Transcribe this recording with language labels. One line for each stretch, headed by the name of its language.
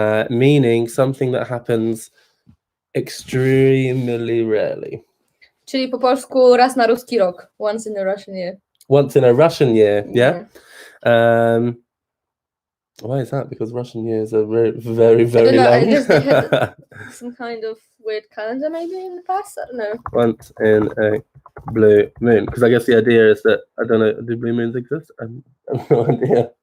English: Meaning something that happens extremely rarely.
Polish: Czyli po polsku raz na ruski rok.
English: Once in a Russian year. Once in a Russian year, yeah? Why is that? Because Russian years are very, very long. I guess they had some kind of weird calendar maybe in the past. I don't know. Once in a blue moon. Because I guess the idea is that, I don't know, do blue moons exist? I have no idea.